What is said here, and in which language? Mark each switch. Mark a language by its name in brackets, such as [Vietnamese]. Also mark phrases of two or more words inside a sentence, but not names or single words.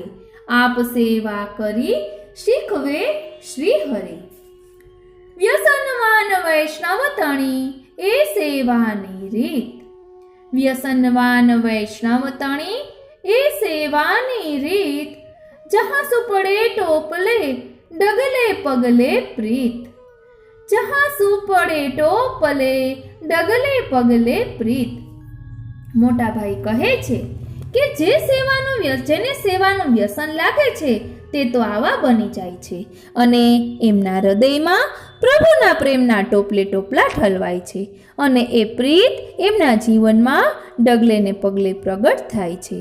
[Gujarati] આપ સેવા કરી શીખવે શ્રી હરિ. વ્યસનવાન વૈષ્ણવ તણી એ સેવાની રીત. વ્યસનવાન વૈષ્ણવ તણી એ સેવાની રીત. જહાં સુ પડે ટોપલે ડગલે પગલે પ્રીત. જહાં સુ પડે ટોપલે ડગલે પગલે પ્રીત. મોટા ભાઈ કહે છે કે જેને સેવાનું વ્યસન લાગે છે તે તો આવા બની જાય છે અને એમના હૃદયમાં પ્રભુના પ્રેમના ટોપલે ટોપલા ઠલવાય છે અને એ પ્રીત એમના જીવનમાં ડગલે ને પગલે પ્રગટ થાય છે.